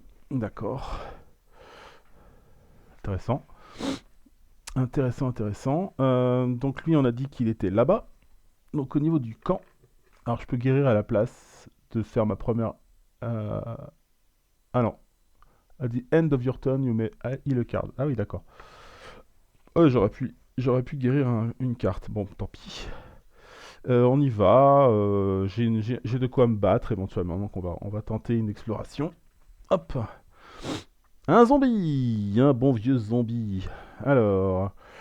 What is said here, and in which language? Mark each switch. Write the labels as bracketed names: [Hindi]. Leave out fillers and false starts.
[French] D'accord. Intéressant. Intéressant. Donc lui, on a dit qu'il était là-bas. Donc au niveau du camp, alors je peux guérir à la place de faire ma première... ah non. [English] At the end of your turn, you may heal a card. [French] Ah oui, d'accord. J'aurais pu guérir une carte. Bon, tant pis. On y va. J'ai de quoi me battre éventuellement. Donc on va tenter une exploration. Hop. Un zombie. Un bon vieux zombie. Alors...